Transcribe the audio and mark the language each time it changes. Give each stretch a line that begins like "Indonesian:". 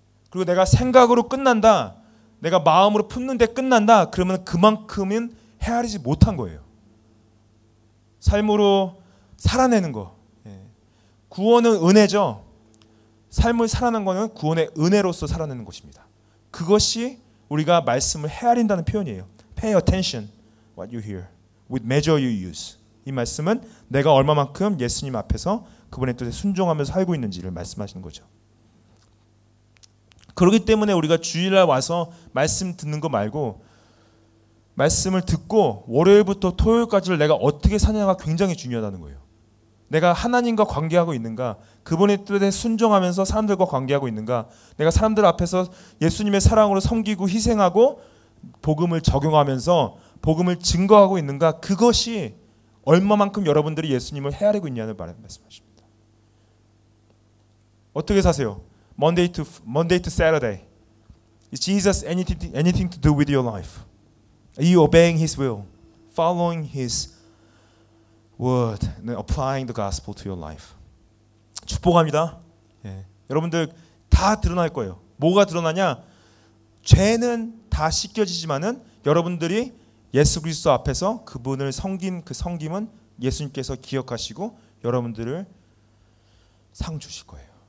Korean: 그리고 내가 생각으로 끝난다, 내가 마음으로 품는데 끝난다, 그러면 그만큼은 헤아리지 못한 거예요. 삶으로 살아내는 거, 구원은 은혜죠. 삶을 살아낸 거는 구원의 은혜로서 살아내는 것입니다. 그것이 우리가 말씀을 헤아린다는 표현이에요.
English: Pay attention what you hear with measure you use.
Korean: 이 말씀은 내가 얼마만큼 예수님 앞에서 그분의 뜻에 순종하면서 살고 있는지를 말씀하시는 거죠. 그렇기 때문에 우리가 주일날 와서 말씀 듣는 거 말고 말씀을 듣고 월요일부터 토요일까지를 내가 어떻게 사냐가 굉장히 중요하다는 거예요. 내가 하나님과 관계하고 있는가, 그분의 뜻에 순종하면서 사람들과 관계하고 있는가, 내가 사람들 앞에서 예수님의 사랑으로 섬기고 희생하고 복음을 적용하면서 복음을 증거하고 있는가, 그것이 얼마만큼 여러분들이 예수님을 헤아리고 있냐는 말씀하십니다. 어떻게 사세요?
English: Monday to Saturday. Is Jesus anything to do with your life? Are you obeying His will, following His word, and applying the gospel to your life?
Korean: 축복합니다. 예. 여러분들 다 드러날 거예요. 뭐가 드러나냐? 죄는 다 씻겨지지만은 여러분들이 예수 그리스도 앞에서 그분을 섬긴 그 섬김은 예수님께서 기억하시고 여러분들을 상 주실 거예요.